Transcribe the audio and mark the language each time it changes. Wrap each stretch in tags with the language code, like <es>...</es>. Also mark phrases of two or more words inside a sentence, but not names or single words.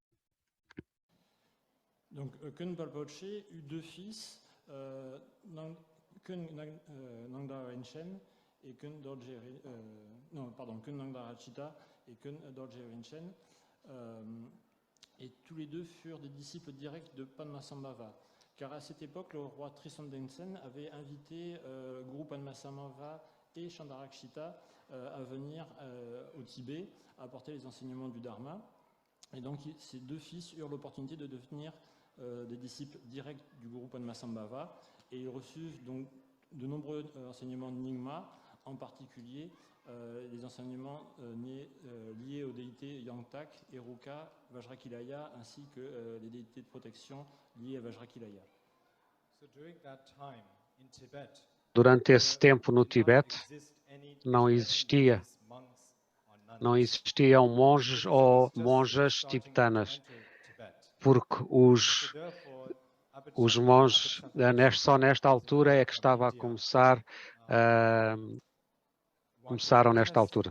<fr>Donc, Khön Palpoche eut 2 fils, Khön Nangdara Rinchen et Khön Nangdara Rakshita et Khön Dorje Rinchen. Et tous les deux furent des disciples directs de Padmasambhava. Car à cette époque, le roi Tristan Densen avait invité Guru Padmasambhava et Chandarakshita à venir au Tibet, à apporter les enseignements du Dharma. Et donc, ces 2 fils eurent l'opportunité de devenir des disciples directs du Guru Padmasambhava, et ils reçurent donc de nombreux enseignements de Nyingma, en particulier les enseignements liés aux déités Yantak, Eruka, Vajrakilaya, ainsi que les déités de protection liées à Vajrakilaya.</fr> <pt>Durante esse tempo no Tibete, não existiam monges ou monjas tibetanas, porque os monges, só nesta altura é que estava a começaram nesta altura.</pt>